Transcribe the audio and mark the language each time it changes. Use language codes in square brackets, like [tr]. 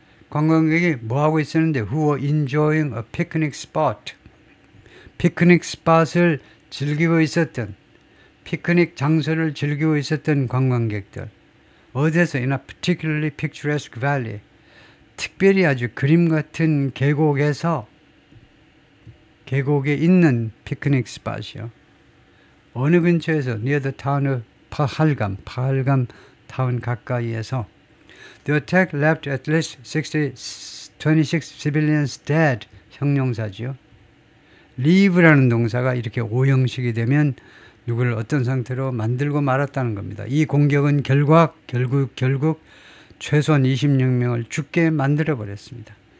[ko] 관광객이 뭐 하고 있었는데? [en] Who were enjoying a picnic spot, [ko] 피크닉 스팟을 즐기고 있었던, 피크닉 장소를 즐기고 있었던 관광객들. 어디에서? [en] In a particularly picturesque valley, [ko] 특별히 아주 그림 같은 계곡에 있는 피크닉 스팟이요. 어느 근처에서? [en] Near the town of [ko] 파할감 타운 가까이에서. [en] The attack left at least 26 civilians dead. [ko] 형용사지요. leave라는 동사가 이렇게 오형식이 되면 누구를 어떤 상태로 만들고 말았다는 겁니다. 이 공격은 결국 최소한 26명을 죽게 만들어 버렸습니다.